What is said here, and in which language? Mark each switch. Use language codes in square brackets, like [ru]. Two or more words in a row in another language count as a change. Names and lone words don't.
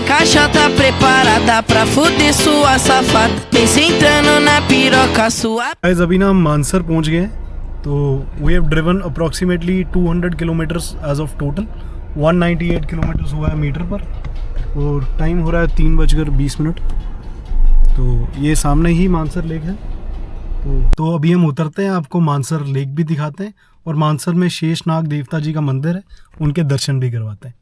[pt] caixa tá preparada pra fuder sua safada. Vem sentando na piroca sua. [hi] गाइस अभी ना हम मानसर पहुंच गए हैं। तो [en] we have driven approximately 200 kilometers as of total 198 kilometers [hi] हुआ है मीटर पर, और टाइम हो रहा है 3:20। तो ये सामने ही मानसर लेक है। तो अभी हम उतरते हैं, आपको मानसर लेक भी दिखाते हैं और मानसर में शेषनाग देवता जी का मंदिर है, उनके दर्शन भी करवाते हैं।